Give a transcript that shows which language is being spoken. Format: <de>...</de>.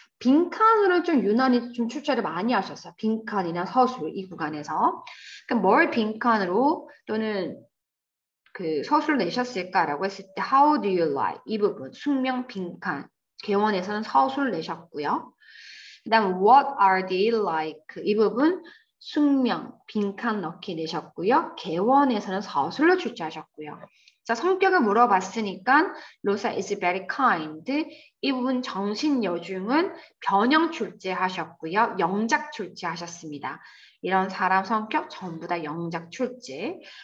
<ko>빈칸으로 좀 유난히 좀 출제를 많이 하셨어요. 빈칸이나 서술 이 구간에서. 그럼 뭘 빈칸으로 또는 그 서술을 내셨을까라고 했을 때</ko> <en>How do you like?</en> <ko>이 부분 숙명 빈칸 개원에서는 서술을 내셨고요.</ko> <en>그 다음 What are they like?</en> <ko>이 부분 숙명 빈칸 넣기 내셨고요. 개원에서는 서술로 출제하셨고요. 자, 성격을 물어봤으니까 로사</ko> <en>is very kind.</en> <ko>이 부분 정신여중은 변형 출제하셨고요. 영작 출제하셨습니다. 이런 사람 성격 전부 다 영작 출제.</ko>